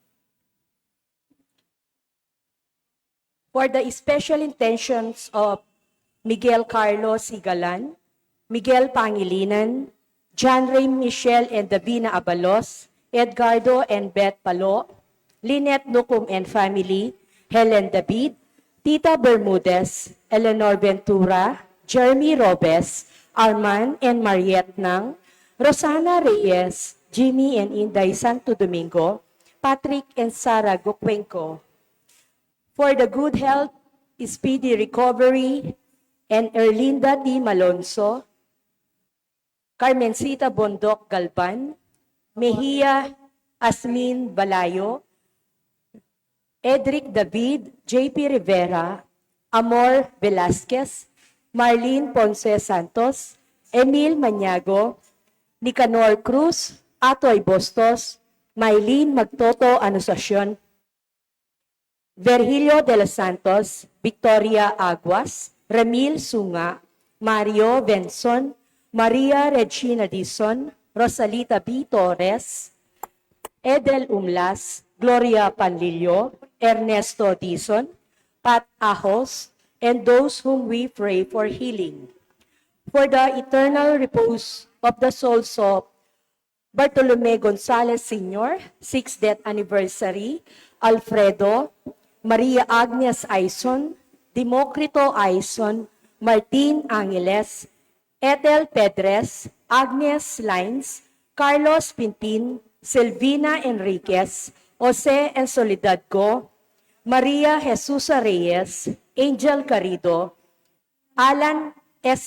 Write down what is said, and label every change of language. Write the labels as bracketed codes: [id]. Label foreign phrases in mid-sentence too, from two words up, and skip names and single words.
[en] For the special intentions of Miguel Carlos Sigalan, Miguel Pangilinan, John Ray Michelle and Davina Abalos, Edgardo and Beth Palo, Lynette Nucum and family, Helen David, Tita Bermudez, Eleanor Ventura, Jeremy Robes, Arman and Mariette Nang, Rosana Reyes, Jimmy and Inday Santo Domingo, Patrick and Sarah Gokwenko. For the good health, speedy recovery, and Erlinda D. Malonzo, Carmencita Bondok Galban, Mejia Asmin Balayo, Edric David, JP Rivera, Amor Velasquez, Marlene Ponce Santos, Emil Maniago, Nicanor Cruz, Atoy Bustos, Maylene Magtoto Anunciacion, Virgilio de los Santos, Victoria Aguas, Ramil Sunga, Mario Benson, Maria Regina Dizon, Rosalita B. Torres, Edel Umlas, Gloria Panlilio, Ernesto Dizon, Pat Ahos, and those whom we pray for healing. For the eternal repose of the souls of Bartolome Gonzalez Sr., 6th death anniversary, Alfredo, Maria Agnes Aison, Democrito Aison, Martin Angeles, Ethel Pedres, Agnes Lines, Carlos Pintin, Silvina Enriquez, Jose and Soledad Go, Maria Jesusa Reyes, Angel Carrido, Alan S.